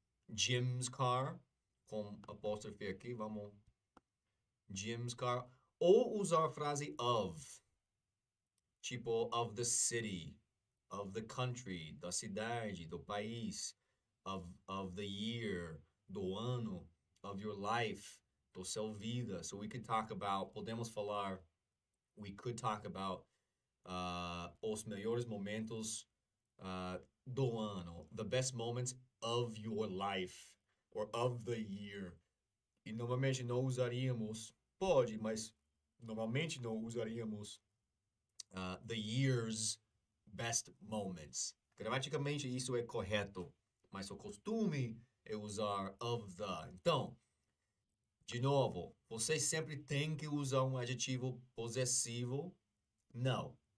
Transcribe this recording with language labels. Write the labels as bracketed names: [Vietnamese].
[English] Jim's car [Portuguese] com apóstrofe aqui. Vamos. Jim's car. Ou usar a frase of. Tipo, [English] of the city, of the country, [Portuguese] da cidade, do país, [English] of the year, [Portuguese] do ano, [English] of your life, [Portuguese] do seu vida. [English] So we could talk about, [Portuguese] podemos falar, [English] we could talk about [Portuguese] os melhores momentos do ano, [English] the best moments of your life, or of the year. [Portuguese] E normalmente não usaríamos, pode, mas normalmente não usaríamos [English] the year's best moments. [Portuguese] Gramaticalmente isso é correto, mas o costume é usar of the. Então, de novo, você sempre tem que usar um adjetivo possessivo? Não.